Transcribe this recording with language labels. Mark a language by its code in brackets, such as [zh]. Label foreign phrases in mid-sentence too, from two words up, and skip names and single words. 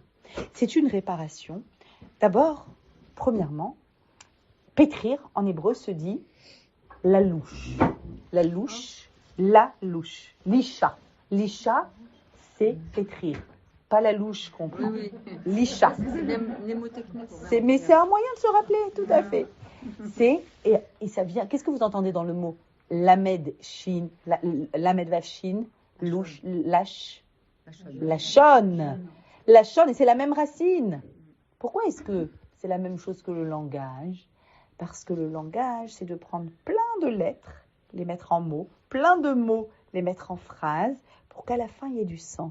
[fr] C'est une réparation, d'abord, premièrement, pétrir en hébreu se dit la louche. La louche, l'isha. L'isha, c'est pétrir. Pas la louche qu'on prend. Oui. L'isha. C'est Mais c'est un moyen de se rappeler, tout à fait. Et ça vient. Qu'est-ce que vous entendez dans le mot [he] למד שין, למד וו שין, [fr] louche, lâche, lachon. Lachon, et c'est la même racine. Pourquoi est-ce que c'est la même chose que le langage? Parce que le langage, c'est de prendre plein de lettres, les mettre en mots, plein de mots, les mettre en phrases, pour qu'à la fin, il y ait du sens.